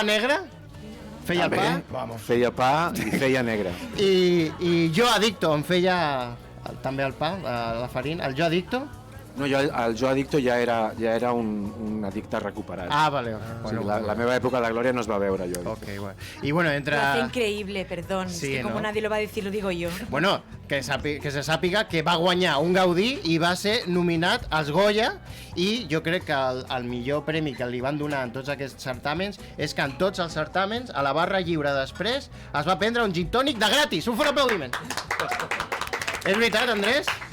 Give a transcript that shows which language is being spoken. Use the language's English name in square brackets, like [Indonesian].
[Catalan] Pa negre, feia el pa, [Spanish] Vamos. [Catalan] Feia pa i feia negre. i Jo Adicto em feia també el pa, la farina, el Jo Adicto. No, el Jo Adicto ja era un addicte recuperat. Vale. Bueno, la meva època de glòria no es va veure, Jo Adicto. [Spanish] Ok, bueno. Y bueno, entra... Lo hace increíble, perdón. Sí, es que como ¿no? nadie lo va a decir, lo digo yo. [Catalan] Bueno, que se sàpiga que va guanyar un Gaudí i va ser nominat als Goya i jo crec que el millor premi que li van donar en tots aquests certàmens és que en tots els certàmens, a la barra lliure després, es va prendre un gin tònic de gratis. Un fort aplaudiment. És veritat, Andrés?